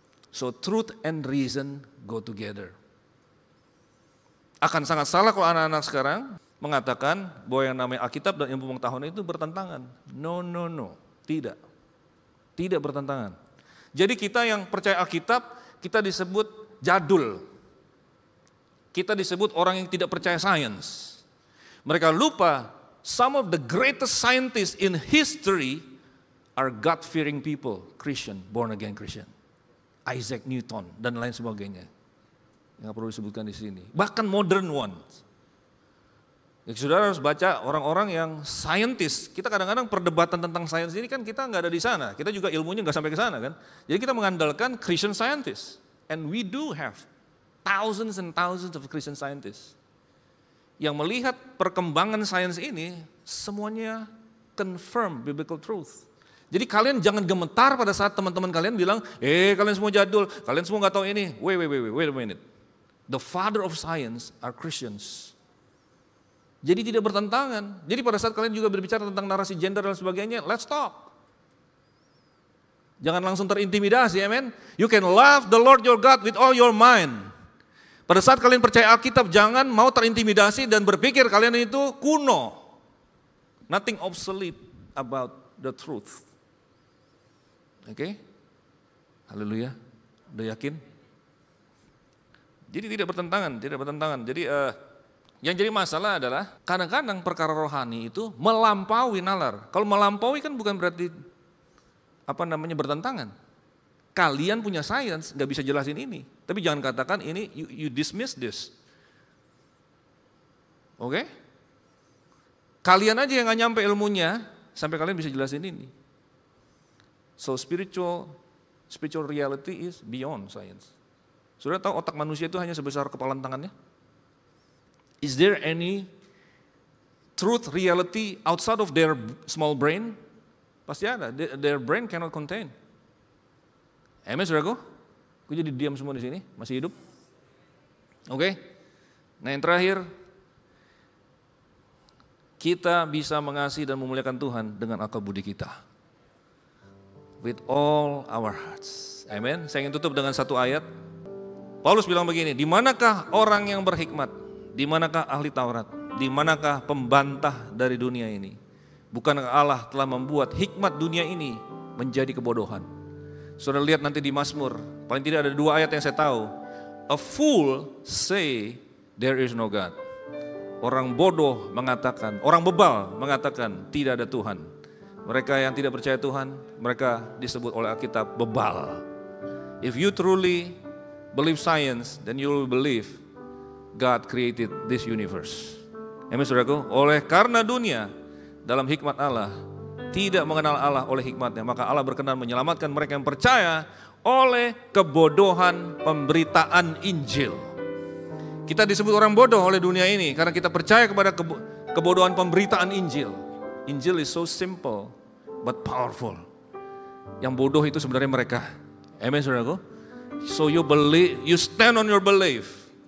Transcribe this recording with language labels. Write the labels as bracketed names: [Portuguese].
[English] So truth and reason go together. [Indonesian] Akan sangat salah kalau anak-anak sekarang mengatakan bahwa yang namanya Alkitab dan ilmu pengetahuan itu bertentangan. No, tidak. Tidak bertentangan. Jadi kita yang percaya Alkitab, kita disebut jadul. Kita disebut orang yang tidak percaya sains. Mereka lupa [English] some of the greatest scientists in history are God-fearing people, Christian, born again Christian. [Indonesian] Isaac Newton dan lain sebagainya. Yang perlu disebutkan di sini. [English] Bahkan modern ones. [Indonesian] Ya, saudara harus baca orang-orang yang scientist. Kita kadang-kadang perdebatan tentang sains ini kan kita nggak ada di sana. Kita juga ilmunya nggak sampai ke sana kan. Jadi kita mengandalkan Christian scientists. [English] And we do have thousands and thousands of Christian scientists. [Indonesian] Yang melihat perkembangan sains ini semuanya [English] confirm biblical truth. [Indonesian] Jadi kalian jangan gemetar pada saat teman-teman kalian bilang, kalian semua jadul, kalian semua nggak tahu ini. [English] Wait a minute. The father of science are Christians. [Indonesian] Jadi tidak bertentangan. Jadi pada saat kalian juga berbicara tentang narasi gender dan sebagainya, [English] let's talk. [Indonesian] Jangan langsung terintimidasi, amen. [English] You can love the Lord your God with all your mind. [Indonesian] Pada saat kalian percaya Alkitab, jangan mau terintimidasi dan berpikir kalian itu kuno. [English] Nothing obsolete about the truth. [Indonesian] Oke? Haleluya. Udah yakin? Jadi tidak bertentangan. Jadi yang jadi masalah adalah kadang-kadang perkara rohani itu melampaui nalar. Kalau melampaui kan bukan berarti bertentangan. Kalian punya sains nggak bisa jelasin ini, tapi jangan katakan ini [English] you dismiss this. [Indonesian] Oke? Kalian aja yang nggak nyampe ilmunya sampai kalian bisa jelasin ini. [English] So spiritual reality is beyond science. [Indonesian] Saudara tahu otak manusia itu hanya sebesar kepalan tangannya? [English] Is there any truth reality outside of their small brain? [Indonesian] Pasti ada. [English] Their brain cannot contain. [Indonesian] Amen, saudaraku? Aku jadi diam semua di sini, masih hidup? Oke. Nah yang terakhir, kita bisa mengasihi dan memuliakan Tuhan dengan akal budi kita. [English] With all our hearts. [Indonesian] Amen. Saya ingin tutup dengan satu ayat. Paulus bilang begini, di manakah orang yang berhikmat? Di manakah ahli Taurat? Di manakah pembantah dari dunia ini? Bukankah Allah telah membuat hikmat dunia ini menjadi kebodohan? Saudara lihat nanti di Mazmur, paling tidak ada 2 ayat yang saya tahu. [English] A fool say there is no God. [Indonesian] Orang bodoh mengatakan, orang bebal mengatakan tidak ada Tuhan. Mereka yang tidak percaya Tuhan, mereka disebut oleh Alkitab bebal. [English] If you truly believe science, then you will believe God created this universe. [Indonesian] Amen, saudaraku. Oleh karena dunia dalam hikmat Allah, tidak mengenal Allah oleh hikmatnya, maka Allah berkenan menyelamatkan mereka yang percaya oleh kebodohan pemberitaan Injil. Kita disebut orang bodoh oleh dunia ini karena kita percaya kepada kebodohan pemberitaan Injil. [English] Injil is so simple but powerful. [Indonesian] Yang bodoh itu sebenarnya mereka. Amen, saudaraku. [English] So you believe, you stand on your belief.